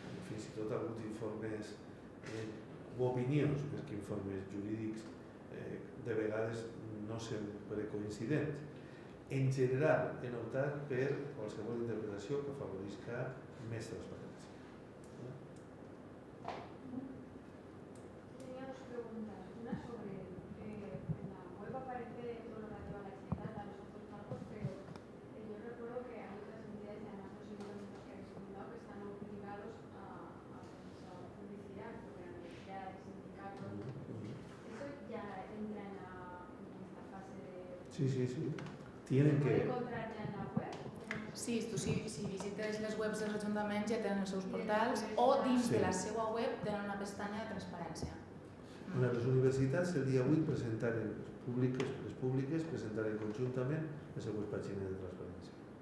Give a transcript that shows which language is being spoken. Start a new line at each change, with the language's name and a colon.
Catalan: Fins i tot ha hagut informes o opinions, més que informes jurídics, de vegades no sempre coincidents. En general, he optat per qualsevol interpretació que afavorisca més transparència.
Spanish: Tenía dos preguntas. Una sobre, en la web aparece todo lo relativo a la actividad, a los otros cargos, pero yo recuerdo que hay otras entidades, y además los ayuntamientos que habéis comentado, que están obligados a publicidad, porque la universidad, sindicatos, ¿eso ya entra en esta fase de...? Sí. Tienen que... ¿Se puede encontrar ya en la web?
Catalan: Sí, tu si visites les webs dels ajuntaments ja tenen els seus portals o dins de la seva web tenen una pestanya de transparència. Les universitats el dia 8 presentaren, les públiques presentaren conjuntament les seues pàgines de transparència.